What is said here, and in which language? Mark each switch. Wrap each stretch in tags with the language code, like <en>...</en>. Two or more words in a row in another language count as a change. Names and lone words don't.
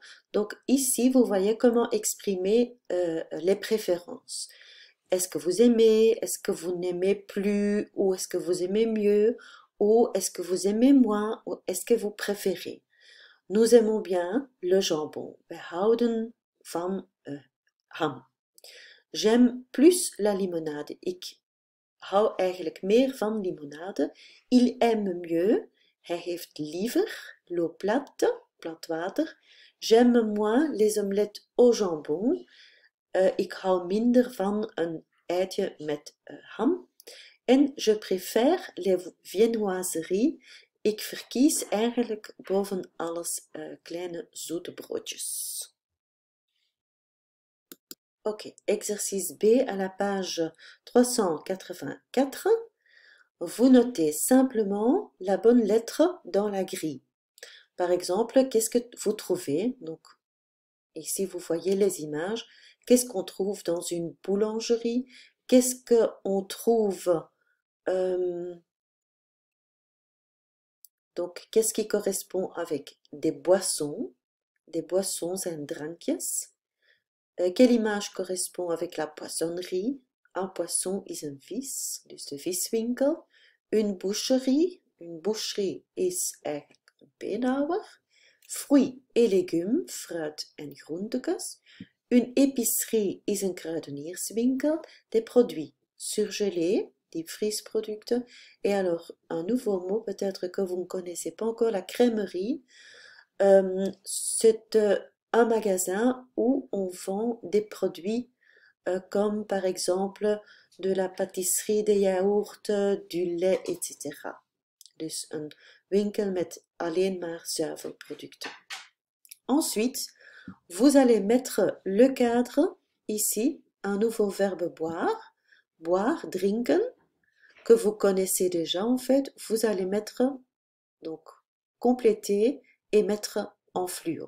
<fr>Donc ici, vous voyez comment exprimer les préférences. Est-ce que vous aimez? Est-ce que vous n'aimez plus? Ou est-ce que vous aimez mieux? Ou est-ce que vous aimez moins? Ou est-ce que vous préférez? Nous aimons bien le jambon.</fr> <nl>We houden van ham.</nl> <fr>J'aime plus la limonade.</fr> <nl>Ik hou eigenlijk meer van limonade.</nl> <fr>Il aime mieux.</fr> <nl>Hij heeft liever</nl> <fr>l'eau plate,</fr> <nl>plat water.</nl> <fr>J'aime moins les omelettes au jambon.</fr> <nl>Ik hou minder van een eitje met ham.</nl> <fr>En je préfère les viennoiseries.</fr> <nl>Ik verkies eigenlijk boven alles kleine zoete broodjes.</nl> <fr>Ok, exercice B à la page 384. Vous notez simplement la bonne lettre dans la grille. Par exemple, qu'est-ce que vous trouvez? Donc, ici, vous voyez les images. Qu'est-ce qu'on trouve dans une boulangerie? Qu'est-ce qu'on trouve donc, qu'est-ce qui correspond avec des boissons? Des boissons</fr> <nl>en drankjes.</nl> <fr>Quelle image correspond avec la poissonnerie? Un poisson</fr> <nl>is een vis, dus de viswinkel.</nl> <fr>Une boucherie</fr> <nl>is eigenlijk een beenhouwer. Fruits et légumes, fruit en groentekes.</nl> <fr>Une épicerie</fr> <nl>is een kruidenierswinkel.</nl> <fr>Des produits surgelés, des frisproducten. Et alors, un nouveau mot peut-être que vous ne connaissez pas encore, la crèmerie. C'est un magasin où on vend des produits comme par exemple de la pâtisserie, des yaourts, du lait, etc.</fr> <nl>Dus een winkel met alleen maar zuivelproducten.</nl> <fr>Ensuite, vous allez mettre le cadre ici, un nouveau verbe boire, boire, drinken, que vous connaissez déjà en fait. Vous allez mettre, donc compléter et mettre en fluo.</fr>